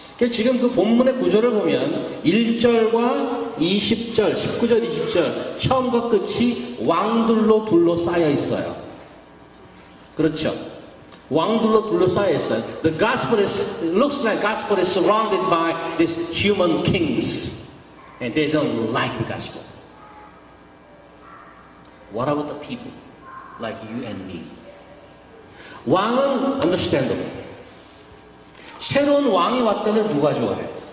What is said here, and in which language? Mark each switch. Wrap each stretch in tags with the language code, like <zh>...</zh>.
<ko>지금 그 본문의 구조를 보면 1절과 20절, 19절, 20절 처음과 끝이 왕들로 둘러싸여 있어요. 그렇죠? 왕들로 둘러싸여 있어요.</ko> <en>The gospel looks like gospel is surrounded by these human kings, and they don't like the gospel. What about the people like you and me?</en> <ko>왕은</ko> <en>understandable.</en> <ko>새로운 왕이 왔다면 누가 좋아해?</ko>